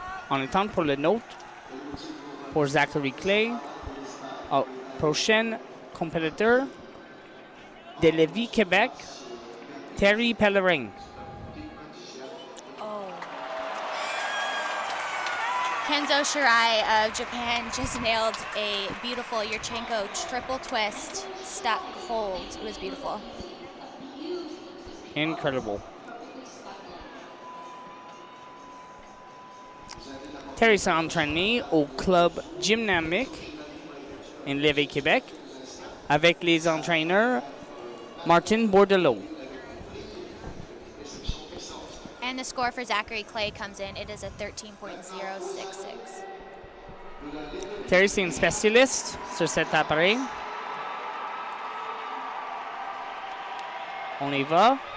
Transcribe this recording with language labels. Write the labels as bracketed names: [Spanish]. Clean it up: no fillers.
[French] On attend pour le note pour Zachary Clay. Prochain compétiteur de Lévis, Québec, Terry Pellerin. Oh. [English] Kenzo Shirai of Japan just nailed a beautiful Yurchenko triple twist, stuck hold. It was beautiful. Incredible. [French] Terry s'est entraîné au club Gymnastics in Lévis, Québec, avec les entraîneurs Martin Bordelot. [English] And the score for Zachary Clay comes in. It is a 13.066. [French] Terry, c'est une spécialiste sur cet appareil. On y va.